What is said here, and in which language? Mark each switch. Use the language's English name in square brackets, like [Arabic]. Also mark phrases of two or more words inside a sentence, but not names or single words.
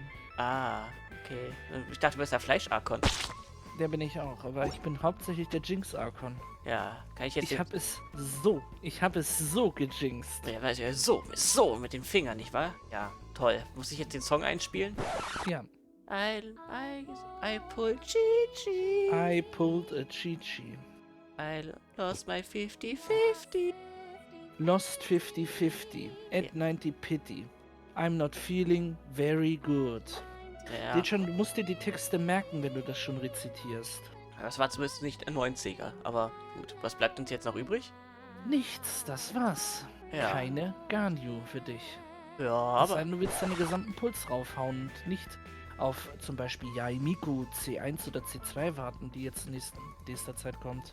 [German] Ah, okay. Ich dachte, du bist der Fleisch-Archon. Der bin ich auch, aber ich bin hauptsächlich der Jinx-Archon. Ja, kann ich jetzt... Ich habe es so gejinxt. Ja, weißt du, so, mit den Fingern, nicht wahr? Ja, toll. Muss ich jetzt den Song einspielen? Ja. [English] I pulled Chi-Chi. I pulled a Chi-Chi. I lost my 50-50. Lost 50-50. At 90 pity. I'm not feeling very good. [German] Ja. Du musst dir die Texte merken, wenn du das schon rezitierst. Das war zumindest nicht ein 90er, aber gut. Was bleibt uns jetzt noch übrig? Nichts, das war's. Ja. Keine Ganyu für dich. Ja, Das aber... heißt, du willst deine gesamten Puls raufhauen und nicht auf zum Beispiel Yaimiku C1 oder C2 warten, die jetzt in nächster Zeit kommt.